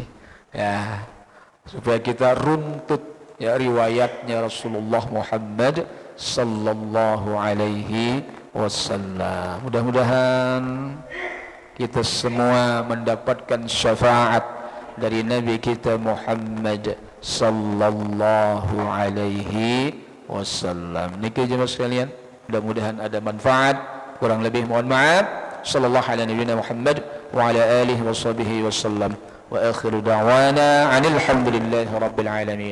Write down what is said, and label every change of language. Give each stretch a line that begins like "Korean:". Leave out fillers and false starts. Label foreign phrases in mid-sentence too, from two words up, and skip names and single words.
Indonesian: Ya, supaya kita runtut ya riwayatnya Rasulullah Muhammad
Arabic: صلى الله عليه وسلم.
Indonesian: Mudah-mudahan kita semua mendapatkan syafaat dari Nabi kita Muhammad
Arabic: صلى الله عليه وسلم.
Indonesian: Niki jemaah sekalian, mudah-mudahan ada manfaat. Kurang lebih mohon maaf.
Arabic: صلى الله على نبينا محمد وعلى آله وصحبه وسلم. وآخر دعوانا أن الحمد لله رب العالمين.